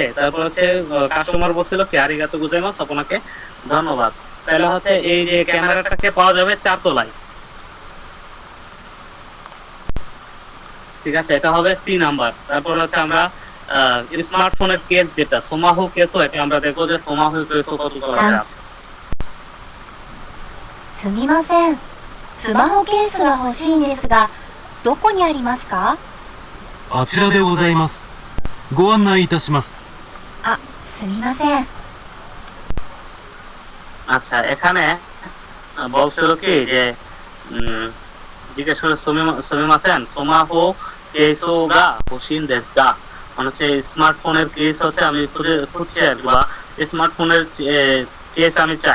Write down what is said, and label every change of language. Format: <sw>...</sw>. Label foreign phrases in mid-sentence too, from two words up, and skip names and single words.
<bn>তারপর হচ্ছে কাস্টমার বলছিল কি</bn> <ja>ありがとうございます</ja> <bn>আপনাকে ধন্যবাদ। তাহলে হচ্ছে এই যে ক্যামেরাটাকে পাওয়া যাবে 4 তলায়। ঠিক আছে, এটা হবে 3 নাম্বার। তারপর হচ্ছে আমরা স্মার্টফোনের কেস যেটা</bn> <ja>スマホケース</ja> <bn>এটা আমরা দেখবো যে</bn> <ja>スマホケース</ja> <bn>কত তলায় আছে।</bn> <ja>すみません、スマホケースが欲しいんですが、どこにありますか？あちらでございます。ご案内いたします。あ、すみません。</ja> <bn>আচ্ছা, এখানে বলছিল কি যে জিজ্ঞেস করে</bn> <ja>すみません スマホケースが欲しいんですが</ja> <bn>মানে হচ্ছে স্মার্টফোনের কেস হচ্ছে আমি খুঁজছি আর কি, বা স্মার্টফোনের কেস আমি চাই।</bn>